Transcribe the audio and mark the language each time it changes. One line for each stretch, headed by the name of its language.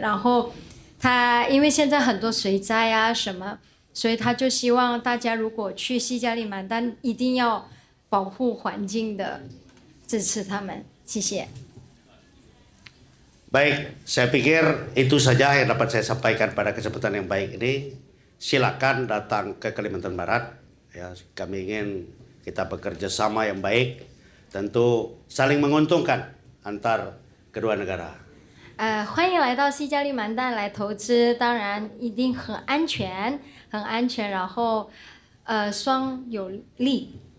Chinese: 然后它因为现在很多水灾啊什么，所以他就希望大家如果去西加里曼丹一定要保护环境的，支持他们。谢谢。
Indonesian: Baik, saya pikir itu saja yang dapat saya sampaikan pada kesempatan yang baik ini. Silakan datang ke Kalimantan Barat. Ya, kami ingin kita bekerja sama yang baik, tentu saling menguntungkan antar kedua negara.
Chinese: 欢迎来到西加里曼丹来投资，当然一定很安全，很安全，然后双有利。